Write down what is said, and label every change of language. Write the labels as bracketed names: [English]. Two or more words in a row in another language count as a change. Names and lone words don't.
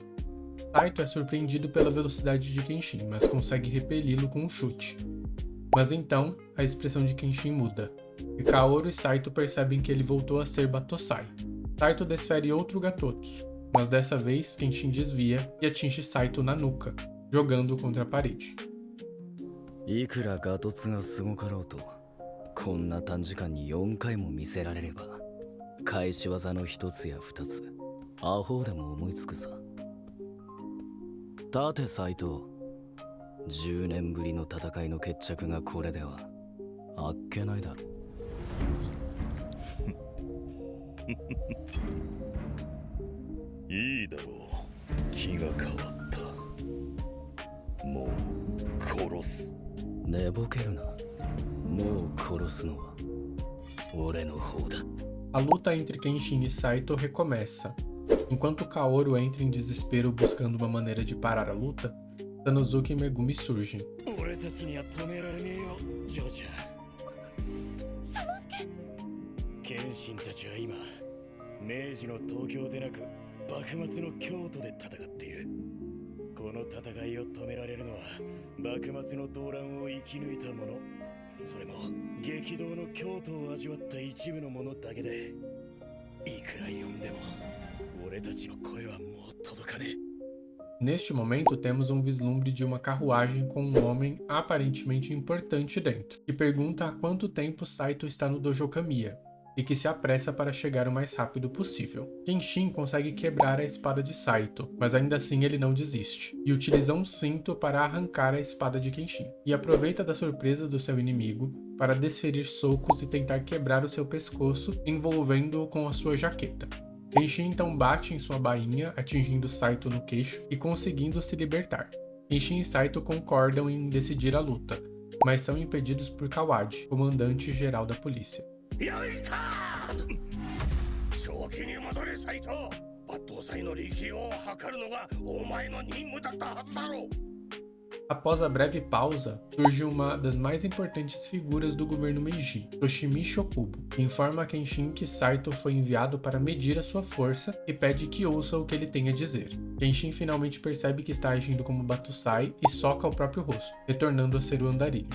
[Portuguese] Saito é surpreendido pela velocidade de Kenshin, mas consegue repeli-lo com um chute. Mas então, a expressão de Kenshin muda, e Kaoru e Saito percebem que ele voltou a ser Batosai. Saito desfere outro Gatotsu, mas dessa vez Kenshin desvia e atinge Saito na nuca, jogando-o contra a parede. [Japanese] いくらガトツがすごかろうと、こんな短時間に4回も見せられれば返し技の一つや二つアホでも思いつくさ。立て斎藤、10年ぶりの戦いの決着がこれではあっけないだろう。いいだろう。気が変わった。もう殺す。寝ぼけるな。もう殺すのは俺の方だ。 [Portuguese] A luta entre Kenshin e Saito recomeça. Enquanto Kaoru entra em desespero buscando uma maneira de parar a luta, Sanosuke e Megumi surgem. [Japanese] 俺たちには止められねえよ、ジョージャサノスケ。謙信たちは今明治の東京でなく幕末の京都で戦っている。この戦いを止められるのは幕末の動乱を生き抜いた者、それも激動の京都を味わった一部の者だけで、いくら呼んでも俺たちの声はもう届かねえ。 [Portuguese] Neste momento, temos um vislumbre de uma carruagem com um homem aparentemente importante dentro, que pergunta há quanto tempo Saito está no Dojo Kamiya, e que se apressa para chegar o mais rápido possível. Kenshin consegue quebrar a espada de Saito, mas ainda assim ele não desiste, e utiliza um cinto para arrancar a espada de Kenshin, e aproveita da surpresa do seu inimigo para desferir socos e tentar quebrar o seu pescoço, envolvendo-o com a sua jaqueta. Kenshin então bate em sua bainha, atingindo Saito no queixo e conseguindo se libertar. Kenshin e Saito concordam em decidir a luta, mas são impedidos por Kawadi, comandante-geral da polícia. [Japanese] やいか正気に戻れ斎藤。抜刀斎の力量を測るのがお前の任務だったはずだろう。 [Portuguese] Após a breve pausa, surge uma das mais importantes figuras do governo Meiji, Toshimichi Okubo, que informa a Kenshin que Saito foi enviado para medir a sua força e pede que ouça o que ele tem a dizer. Kenshin finalmente percebe que está agindo como Batusai e soca o próprio rosto, retornando a ser o andarilho.